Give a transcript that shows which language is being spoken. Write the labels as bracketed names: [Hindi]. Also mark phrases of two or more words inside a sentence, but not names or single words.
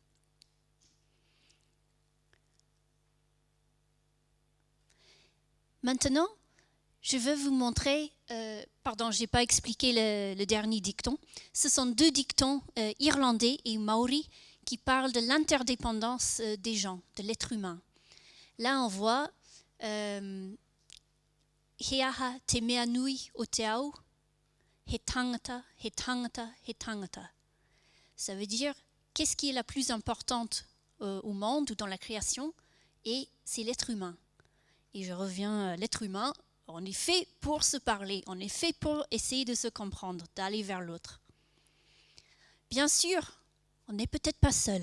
[French] Maintenant, je veux vous montrer, je n'ai pas expliqué le dernier dicton. Ce sont deux dictons irlandais et maori qui parlent de l'interdépendance des gens, de l'être humain. Là, on voit [Māori] He aha te mea nui o te au, he tangata, he tangata, he tangata. [French] Ça veut dire qu'est-ce qui est la plus importante au monde ou dans la création? Et c'est l'être humain. Et je reviens à l'être humain. On est fait pour se parler, on est fait pour essayer de se comprendre, d'aller vers l'autre. Bien sûr, on n'est peut-être pas seul.